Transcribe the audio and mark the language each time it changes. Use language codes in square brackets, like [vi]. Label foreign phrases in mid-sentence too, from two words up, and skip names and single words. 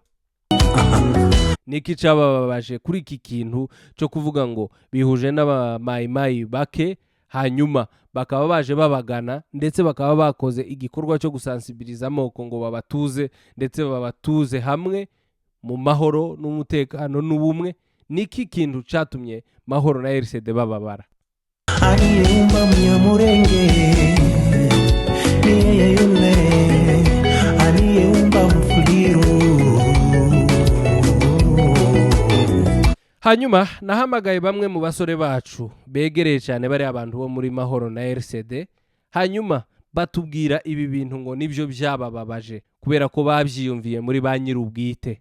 [rw] Niki cababaje kuri iki kintu cyo kuvuga ngo bihuje n'abamayimayi bake, hanyuma bakaba baje babagana ndetse bakaba bakoze igikorwa cyo gusansibiliza amoko ngo babatuze ndetse babatuze hamwe mu mahoro n'umutekano n'ubumwe? Niki kintu catumye Mahoro na RCD bababara? [sw] Aliyeumba Mnyamurenge ni yeye yule aliyeumba Mfuliru. [rw] Hanyuma nahamagaye bamwe mu basore bacu begereye cyane bari abantu bo muri Mahoro na RCD, hanyuma batubwira ibi bintu ngo nibyo byabababaje kubera ko babyiyumviye muri ba nyir'ubwite.